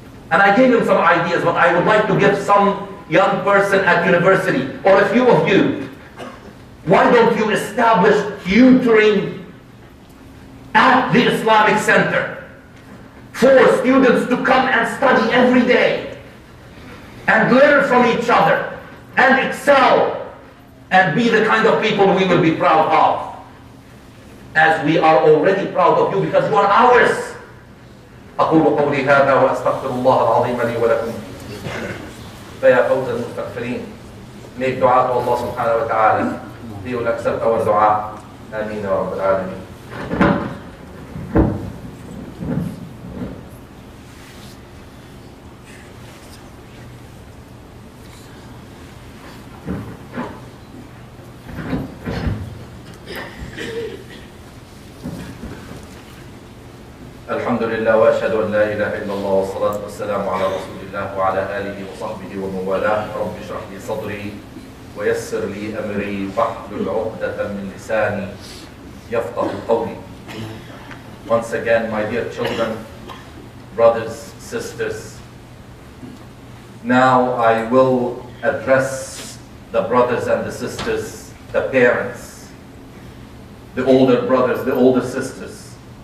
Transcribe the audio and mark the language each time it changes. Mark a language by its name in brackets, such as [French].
[English] And I gave him some ideas, but I would like to give some young person at university, or a few of you, why don't you establish tutoring at the Islamic Center for students to come and study every day and learn from each other and excel and be the kind of people we will be proud of, as we are already proud of you because you are ours. [Arabic] أقول قولي هذا وأستغفر الله العظيم لي ولكم فيا فوز المستغفرين. [English] Make dua to Allah [Arabic] subhanahu wa ta'ala. [English] He will accept our dua. [Arabic] Ameen ya Rabbal Alameen. الحمد لله وأشهد أن لا إله إلا الله والصلاة والسلام على رسول الله وعلى آله وصحبه ومن والاه. رب اشرح لي صدري ويسر لي أمري واحلل عقدة من لساني يفقه قولي. [English] Once again, my dear children, brothers, sisters, now I will address the brothers and the sisters, the parents, the older brothers, the older sisters.